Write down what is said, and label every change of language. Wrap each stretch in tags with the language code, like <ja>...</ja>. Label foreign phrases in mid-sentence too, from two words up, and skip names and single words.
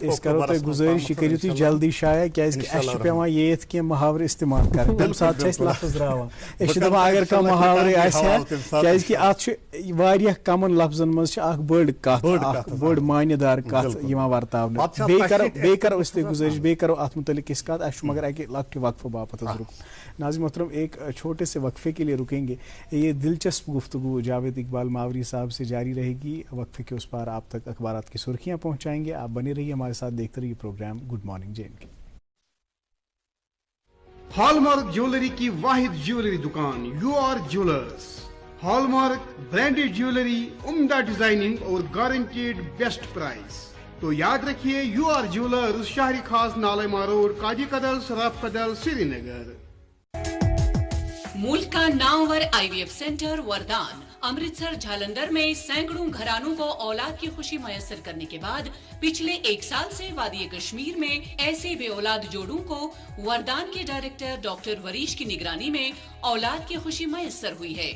<ks>أسۍ کرو تۄہہِ گُزٲرِش یہِ کٔرِو تُہۍ جلدی شایع کیازکہِ اَسہِ چھُ پیوان ییٚتھۍ کینٛہہ محاورٕ استعمال کرٕنۍ تَمہِ ساتہٕ چھِ اَسہِ لفظ راوان أسۍ چھِ دپان اگر کانٛہہ محاورٕ آسہِ ہا کیازکہِ اتھ چھُ واریاہ کمن لفظن منٛز چھِ اکھ بٔڑ کتھ اکھ بٔڑ معنی دار کتھ یِوان ورتاونہٕ بیٚیہِ کرو أسۍ تۄہہِ گُزٲرِش بیٚیہِ کرو اتھ متعلق أسۍ کتھ اَسہِ چھُ مگر اکہِ لۄکٹہِ وقفہٕ باپتھ حظ رُکُن</ks> <ur>ناظرین محترم ایک چھوٹے سے وقفے کے لیے رکیں گے یہ دلچسپ گفتگو جاوید اقبال ماوری صاحب سے جاری رہے گی وقفے کے اس پار آپ تک اخبارات کی سرخیاں پہنچائیں گے آپ بنے رہیے ہمارے ساتھ دیکھتے رہیے پروگرام گڈ مارننگ JNK ہال مارک جیولری کی واحد جیولری دکان UR جیولرز ہال مارک برانڈیڈ جیولری عمدہ ڈیزائننگ اور گارنٹیڈ بیسٹ پرائز تو یاد رکھیے UR جیولرز شہری خاص نالما روڈ کاجی کدل سراف کدل سری نگر ملک کا نامور IVF سینٹر وردان امرتسر جھالندر میں سینکڑوں گھرانوں کو اولاد کی خوشی میسر کرنے کے بعد پچھلے 1 سال سے وادی کشمیر میں ایسے بے اولاد جوڑوں کو وردان کے ڈائریکٹر ڈاکٹر وریش کی نگرانی میں اولاد کی خوشی میسر ہوئی ہے.</ur>